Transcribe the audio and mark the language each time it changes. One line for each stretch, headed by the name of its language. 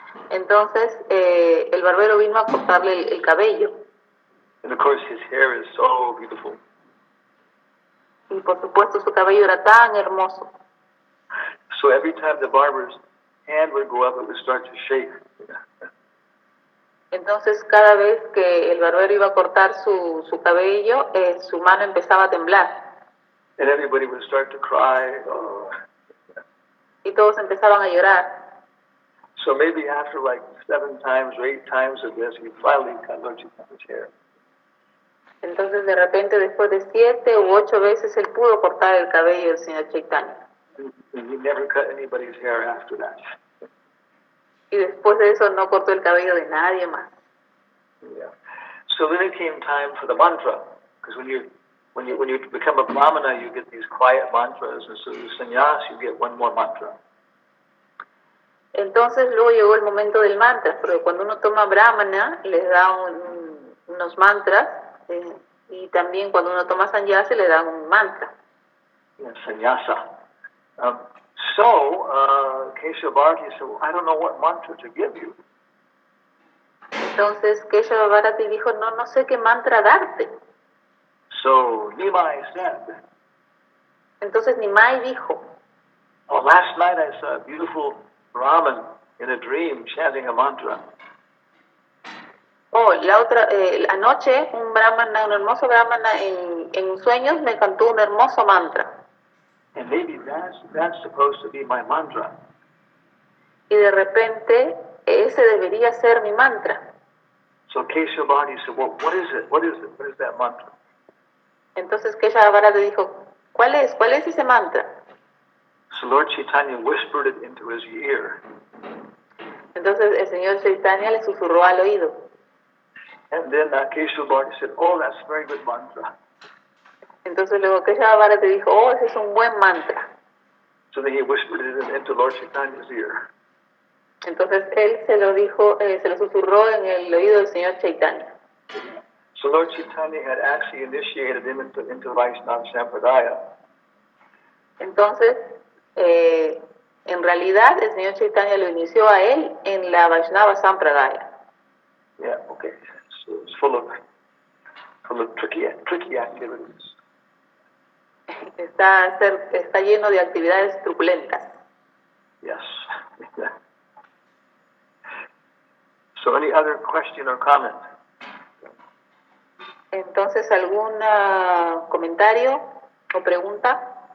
Spanish: Entonces, el barbero vino a cortarle el cabello.
English: And of course his hair is so beautiful.
Spanish: Y por supuesto su cabello era tan hermoso.
English: So every time the barber's hand would go up, it would start to shake.
Spanish: Entonces cada vez que el barbero iba a cortar su cabello, su mano empezaba a temblar.
English: And everybody would start to cry. Oh.
Spanish: Y todos empezaban a llorar.
English: So maybe after like 7 times or 8 times of this, he finally cut Lord Chaitanya's hair.
Spanish: Entonces de repente después de 7 u 8 veces él pudo cortar el cabello del señor Chaitanya.
English: And he never cut anybody's hair after that.
Spanish: Y después de eso no cortó el cabello de nadie más.
English: Yeah. So then it came time for the mantra, because when you become a brahmana, you get these quiet mantras, and so the sannyas, you get one more mantra.
Spanish: Entonces luego llegó el momento del mantra, porque cuando uno toma brahmana les da unos mantras, y también cuando uno toma sannyasa le dan un mantra.
English: Yeah, sannyasa. So, Keshavarti said, well, I don't know what mantra to give you.
Spanish: Entonces Keshava Bharati dijo, no sé qué mantra darte.
English: So Nimai said,
Spanish: Entonces Nimai dijo,
English: oh, last night I saw a beautiful Brahmin in a dream chanting a mantra.
Spanish: oh, anoche un hermoso brahmana en sueños me cantó un hermoso mantra.
English: And maybe that's supposed to be my mantra.
Spanish: Y de repente ese debería ser mi mantra.
English: So Keshavarti said, well, what is it? What is it? What is that mantra?
Spanish: Entonces Keshava Bharati dijo, ¿cuál es ese mantra?
English: So Lord Chaitanya whispered it into his ear.
Spanish: Entonces el señor Chaitanya le susurró al oído.
English: And then Keshavarti said, oh, that's a very good mantra.
Spanish: Entonces luego Keshava Bharati dijo, oh, ese es un buen mantra.
English: So then he whispered it into Lord Chaitanya's ear.
Spanish: Entonces él se lo susurró en el oído del señor Chaitanya.
English: So Lord Chaitanya had actually initiated him into Vaishnava Sampradaya.
Spanish: Entonces, en realidad el señor Chaitanya lo inició a él en la Vaishnava Sampradaya.
English: Yeah, okay. So it's full of tricky activities.
Spanish: Está lleno de actividades truculentas.
English: Yes. So any other question or comment?
Spanish: Entonces, ¿algún comentario o pregunta?